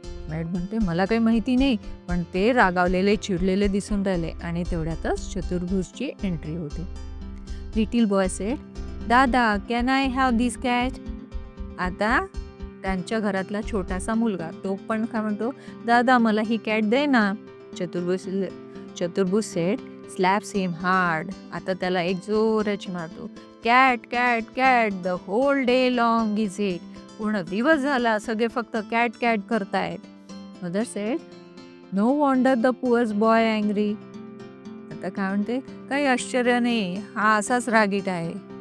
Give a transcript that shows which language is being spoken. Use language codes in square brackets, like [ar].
[mr] Made म्हणते, मला काही माहिती नाही, पण ते रागावलेले चिडलेले दिसून राहिले. आणि तेवढ्यातच चतुर्भुजची एंट्री होते. [en] Little boy said, दादा, can I have this cat? [mr] आता त्यांच्या घरातला छोटासा मुलगा तो पण काय म्हणतो, दादा मला ही कॅट दे ना. [en] Chaturbhuj said, slaps him hard. [mr] आता त्याला एक जोराची मारतो. [en] Cat cat cat the whole day long is it. [mr] पूर्ण दिवस झाला सगळे फक्त कॅट कॅट करतायत. [en] Mother said, no wonder the poor's boy angry. [mr] आता काय म्हणते, काही आश्चर्य नाही, हा असाच रागीट आहे.